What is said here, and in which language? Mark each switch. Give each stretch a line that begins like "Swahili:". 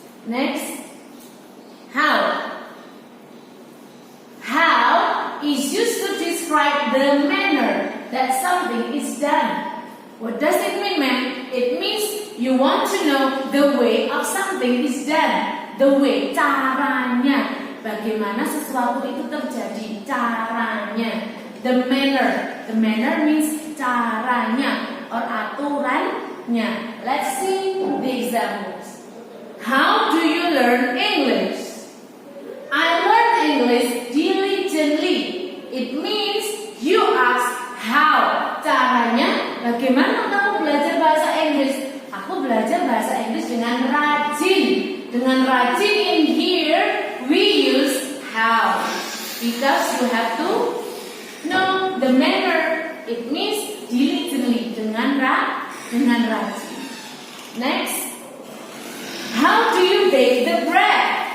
English: Next, how? How is used to describe the manner that something is done. What does it mean, ma'am? It means you want to know the way of something is done. The way, caranya.
Indonesian: Bagaimana sesuatu itu terjadi, caranya.
English: The manner means caranya or aturannya. Let's see the examples. How do you learn English? I learn English diligently. It means you ask how.
Indonesian: Caranya, bagaimana kamu belajar bahasa Inggris? Aku belajar bahasa Inggris dengan rajin.
English: Dengan rajin in here, we use how. Because you have to know the manner. It means diligently, dengan rajin. Next, how do you bake the bread?